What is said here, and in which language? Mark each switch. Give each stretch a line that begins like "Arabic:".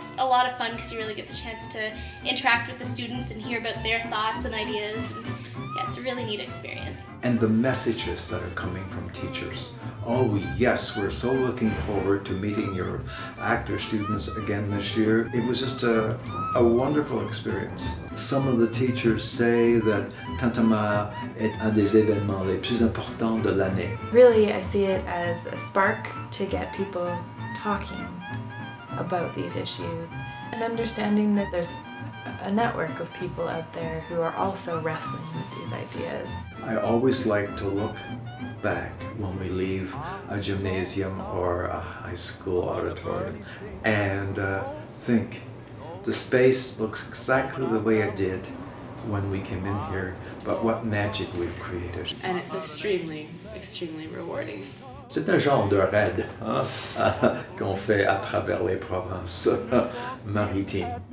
English: And it's a lot of fun because you really get the chance to interact with the students and hear about their thoughts and ideas. And yeah, it's a really neat experience. And the messages that are coming from teachers. Oh yes, we're so looking forward to meeting your actor students again this year. It was just a wonderful experience. Some of the teachers say that
French: Tintamarre est un des événements les plus importants de l'année.
English: Really, I see it as a spark to get people talking about these issues and understanding that there's a network of people out there who are also wrestling with these ideas. I always like to look back when we leave a gymnasium or a high school auditorium and think, the space looks exactly the way it did when we came in here, but what magic we've created. And it's extremely, extremely rewarding.
French: C'est un genre de raid qu'on fait à travers les provinces maritimes.